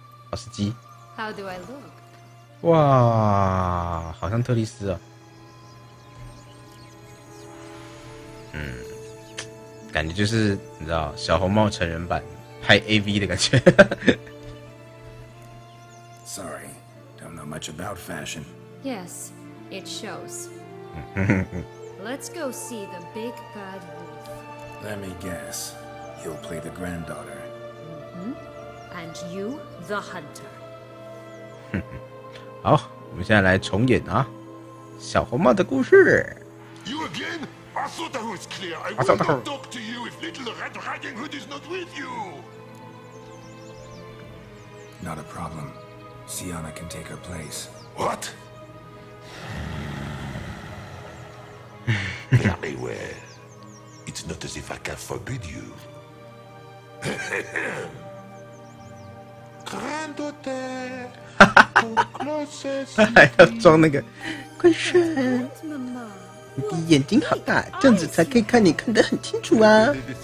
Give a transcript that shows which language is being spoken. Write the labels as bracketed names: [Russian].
[Chinese] 哦，是鸡。 [English] How do I look? [Chinese] 哇，好像特丽斯啊。感觉就是你知道小红帽成人版拍 AV 的感觉。 [English] Sorry, don't know much about fashion. Yes, it shows. Let's go see the big bad wolf. Let me guess, you'll play the granddaughter. And you, the hunter. [Chinese] 好，我们现在来重演啊，小红帽的故事。 [English] You again? I thought I was clear. I will not talk to you if little Red Riding Hood is not with you. Not a problem. Sienna can take her place. What? Very well. It's not as if I can forbid you. Granddaughter, come closer. [Chinese] 还要装那个快神。你的眼睛好大，这样子才可以看你看得很清楚啊！